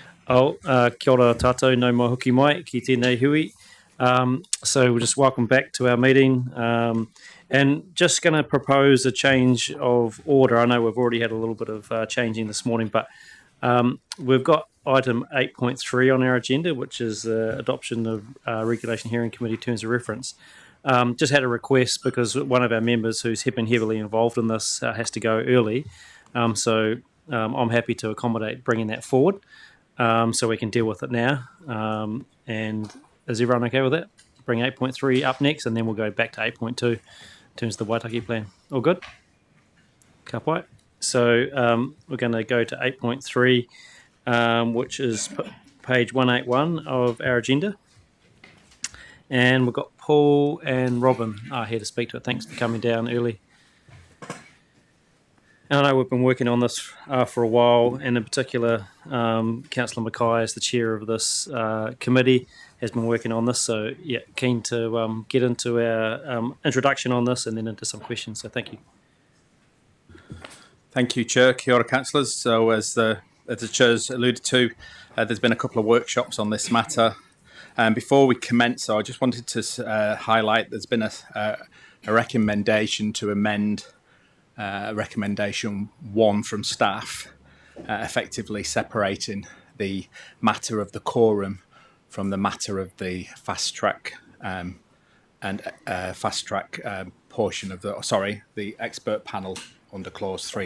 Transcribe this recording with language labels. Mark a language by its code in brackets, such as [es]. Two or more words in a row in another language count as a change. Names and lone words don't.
[mi] Kia ora tātou, no mai hoki mai, ki tēnei hui. [en] So we'll just welcome back to our meeting. And just going to propose a change of order. I know we've already had a little bit of changing this morning, but we've got item 8.3 on our agenda, which is adoption of Regulation Hearing Committee Terms of Reference. Just had a request because one of our members who's been heavily involved in this has to go early. So I'm happy to accommodate bringing that forward so we can deal with it now. And is everyone okay with that? Bring 8.3 up next, and then we'll go back to 8.2 in terms of the Waitaki plan. All good? [mi] Ka pai. [en] So we're going to go to 8.3, which is page 181 of our agenda. And we've got Paul and Robin here to speak to it. Thanks for coming down early. And I know we've been working on this for a while, and in particular, Councillor Mackay, as the chair of this committee, has been working on this. So, yeah, keen to get into our introduction on this and then into some questions. So, thank you. Thank you, Chair. [mi] Kia ora, [en] councillors. So, as the Chair's alluded to, there's been a couple of workshops on this matter. Before we commence, I just wanted to highlight there's been a recommendation to amend recommendation 1 from staff, effectively separating the matter of the quorum from the matter of the fast track portion of the expert panel under clause 3.